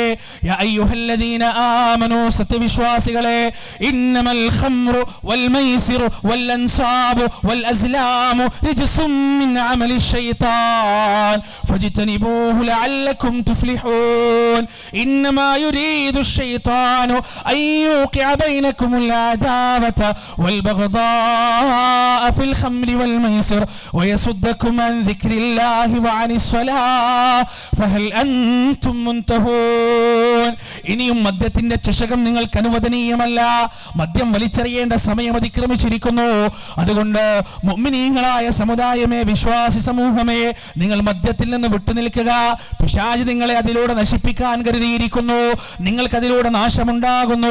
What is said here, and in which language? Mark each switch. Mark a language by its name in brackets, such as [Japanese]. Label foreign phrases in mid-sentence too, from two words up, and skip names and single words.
[Arabic] يا أيها الذين آمنوا, സത്യവിശ്വാസികളെ, إنما الخمر والميسر والأنصاب والأزلام رجس من عمل الشيطان فاجتنبوه لعلكم تفلحون إنما يريد الشيطان أن يوقع بينكم العداوة والبغضاء في الخمر والميسر ويصدكم عن ذكر الله وعن الصلاة فهل أنتم منتهون. [Malayalam] ഇനിയും മദ്യത്തിന്റെ ചഷകം നിങ്ങൾക്ക് അനുവദനീയമല്ല. മദ്യം വലിച്ചെറിയേണ്ട സമയം അതിക്രമിച്ചിരിക്കുന്നു. അതുകൊണ്ട് മുഅ്മിനീങ്ങളായ സമുദായമേ, വിശ്വാസി സമൂഹമേ, നിങ്ങൾ മദ്യത്തിൽ നിന്ന് വിട്ടുനിൽക്കുക. പിശാച് നിങ്ങളെ അതിലൂടെ നശിപ്പിക്കാൻ കരുതിയിരിക്കുന്നു. നിങ്ങൾക്കതിലൂടെ നാശമുണ്ടാകുന്നു.